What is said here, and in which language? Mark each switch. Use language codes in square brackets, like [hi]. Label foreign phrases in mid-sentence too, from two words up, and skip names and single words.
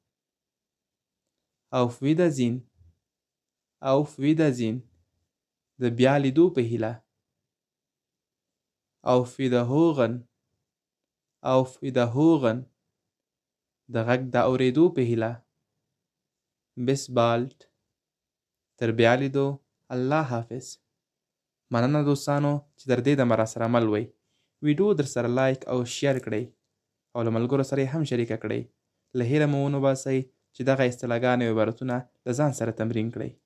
[de] auf Wiedersehen، auf Wiedersehen [ps] د بیا لیدو په هیله. [de] auf Wiederhören، auf Wiederhören [ps] د غږ د اورېدو په هیله. [de] bis bald [ps] تر بیا لیدو، الله حافظ. مننه دوستانو چې تر دې دمه راسره مل وئ. ویډیو در سره لایک او شیر کړئ او له ملګرو سره یې هم شریکه کړئ. له هیله مو ونه باسئ چې دغه اصطلاحګانې او عبارتونه د ځان سره تمرین کړئ.